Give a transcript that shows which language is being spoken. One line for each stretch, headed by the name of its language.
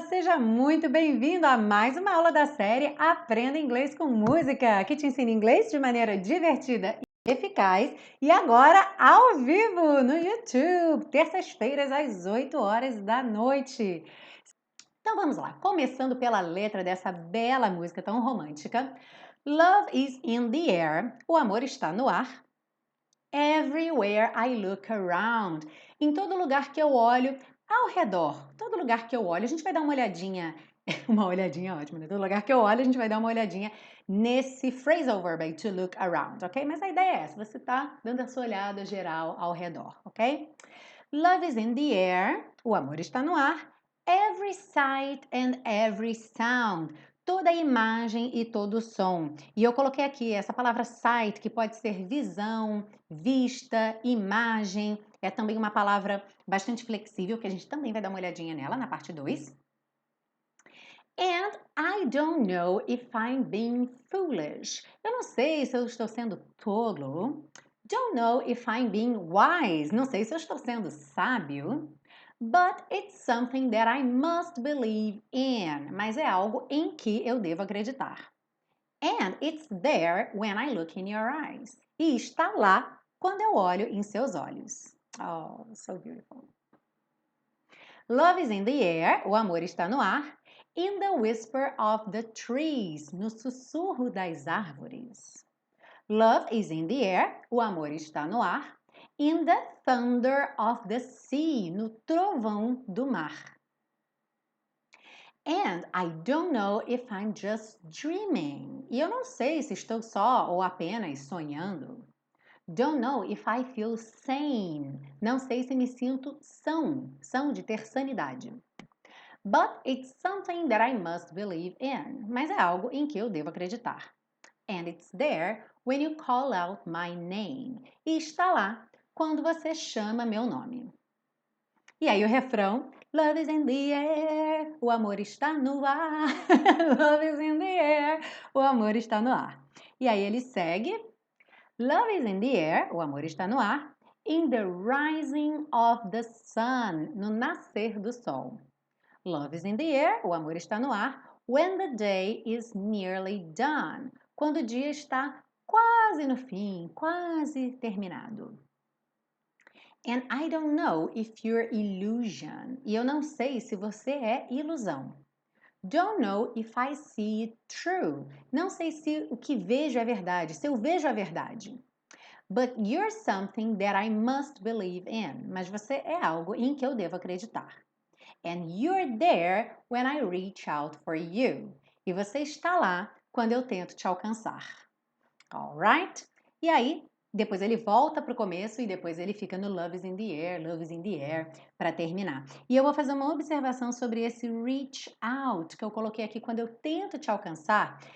Portuguese: Seja muito bem-vindo a mais uma aula da série Aprenda Inglês com Música, que te ensina inglês de maneira divertida e eficaz. E agora, ao vivo, no YouTube, terças-feiras, às 8 horas da noite. Então vamos lá, começando pela letra dessa bela música tão romântica.
English: Love is in the air,
Portuguese: o amor está no ar.
English: Everywhere I look around.
Portuguese: Em todo lugar que eu olho, ao redor, todo lugar que eu olho, a gente vai dar uma olhadinha, uma olhadinha ótima, né? Todo lugar que eu olho, a gente vai dar uma olhadinha nesse phrasal verb aí, to look around, ok? Mas a ideia é essa, você tá dando a sua olhada geral ao redor, ok?
English: Love is in the air,
Portuguese: o amor está no ar.
English: Every sight and every sound.
Portuguese: Toda imagem e todo som. E eu coloquei aqui essa palavra sight, que pode ser visão, vista, imagem. É também uma palavra bastante flexível, que a gente também vai dar uma olhadinha nela na parte 2.
English: And I don't know if I'm being foolish.
Portuguese: Eu não sei se eu estou sendo tolo.
English: Don't know if I'm being wise.
Portuguese: Não sei se eu estou sendo sábio.
English: But it's something that I must believe in.
Portuguese: Mas é algo em que eu devo acreditar.
English: And it's there when I look in your eyes.
Portuguese: E está lá quando eu olho em seus olhos.
English: Oh, so beautiful. Love is in the air.
Portuguese: O amor está no ar.
English: In the whisper of the trees.
Portuguese: No sussurro das árvores.
English: Love is in the air.
Portuguese: O amor está no ar.
English: In the thunder of the sea.
Portuguese: No trovão do mar.
English: And I don't know if I'm just dreaming.
Portuguese: E eu não sei se estou só ou apenas sonhando.
English: Don't know if I feel sane.
Portuguese: Não sei se me sinto são. São de ter sanidade.
English: But it's something that I must believe in.
Portuguese: Mas é algo em que eu devo acreditar.
English: And it's there when you call out my name.
Portuguese: E está lá quando você chama meu nome. E aí o refrão,
English: Love is in the air,
Portuguese: o amor está no ar.
English: Love is in the air,
Portuguese: o amor está no ar. E aí ele segue,
English: Love is in the air,
Portuguese: o amor está no ar.
English: In the rising of the sun,
Portuguese: no nascer do sol.
English: Love is in the air,
Portuguese: o amor está no ar.
English: When the day is nearly done,
Portuguese: quando o dia está quase no fim, quase terminado.
English: And I don't know if you're illusion.
Portuguese: E eu não sei se você é ilusão.
English: Don't know if I see it true.
Portuguese: Não sei se o que vejo é verdade, se eu vejo a verdade.
English: But you're something that I must believe in.
Portuguese: Mas você é algo em que eu devo acreditar.
English: And you're there when I reach out for you.
Portuguese: E você está lá quando eu tento te alcançar. Alright? E aí, depois ele volta para o começo e depois ele fica no Love is in the air, Love is in the air, para terminar. E eu vou fazer uma observação sobre esse reach out que eu coloquei aqui quando eu tento te alcançar.